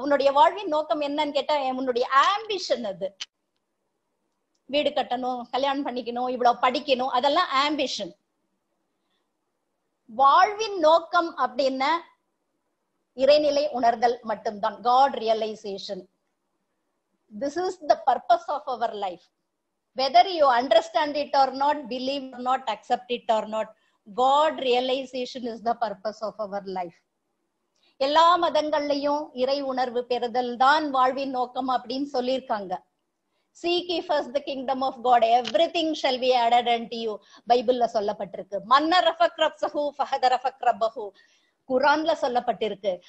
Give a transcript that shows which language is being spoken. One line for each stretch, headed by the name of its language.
Tamil: உன்னுடைய வாழ்வின் நோக்கம் என்னன்னு கேட்டா உன்னுடைய ஆம்பிஷன். அது வீடு கட்டணும், கல்யாணம் பண்ணிக்கணும், இவ்வளவு படிக்கணும், அதெல்லாம் ஆம்பிஷன். வாழ்வின் நோக்கம் அப்படின்னா இறைநிலை உணர்தல் மட்டும்தான்.
English: God realization. This is the purpose of our life. Whether you understand it or not, believe or not, accept it or not, God realization is the purpose of our life.
Tamil: எல்லா மதங்கள்லயும் இறை உணர்வு பெறுதல் தான் வாழ்வின் நோக்கம் அப்படின்னு சொல்லியிருக்காங்க.
English: Seek ye first the kingdom of God, everything shall be added unto you.
Tamil: பைபிள்ல சொல்லப்பட்டிருக்கு.
Arabic: மன்னரஃபக்ரப்ஸஹு ஃபஹதரஃபக்ரபஹு
Tamil: குர்ஆன்ல சொல்லப்பட்டிருக்கு.